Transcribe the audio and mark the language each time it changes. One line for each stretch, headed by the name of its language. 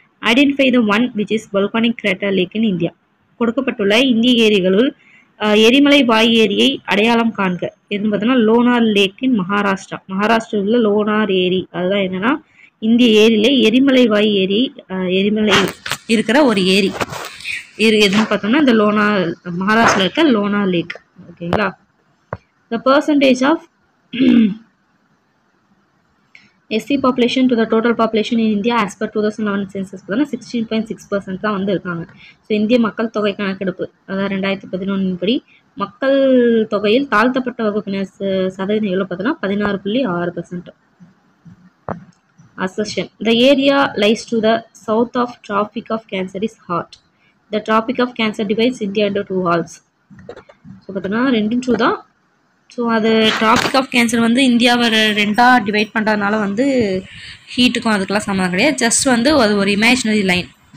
English: identify the one which is volcanic crater lake in India,
Tamil: கொடுக்கப்பட்டுள்ள இந்திய ஏரிகளுள் எரிமலை வாய் ஏரியை அடையாளம் காண்க எதுன்னு பார்த்தோம்னா லோனார் லேக் இன் மகாராஷ்டிராவில் லோனார் ஏரி, அதுதான் என்னன்னா இந்திய ஏரியில எரிமலை வாய் ஏரி, எரிமலை இருக்கிற ஒரு ஏரி எதுன்னு பார்த்தோம்னா இந்த மகாராஷ்டிராவில் இருக்க லோனார் லேக். ஓகேங்களா?
English: the percentage of SC population to the total population in India as per 2011 census
Tamil: பார்த்தோம்னா 16.6% தான் வந்து இருக்காங்க. ஸோ இந்திய மக்கள் தொகை கணக்கெடுப்பு அதாவது 2011 படி மக்கள் தொகையில் தாழ்த்தப்பட்ட வகுப்பினர் சதவீதம் எவ்வளோ பார்த்தோம்னா 16.6%.
English: Assertion: the area lies to the south of Tropic of Cancer is hot. The Tropic of Cancer divides India into two halves.
Tamil: So பார்த்தோம்னா 2 தான். ஸோ அது ட்ராபிக் ஆஃப் கேன்சர் வந்து இந்தியாவை 2ஆக டிவைட் பண்ணுறதுனால வந்து ஹீட்டுக்கும் அதுக்கெல்லாம் சம்மந்தம் கிடையாது. ஜஸ்ட் வந்து அது ஒரு இமேஜினரி லைன்.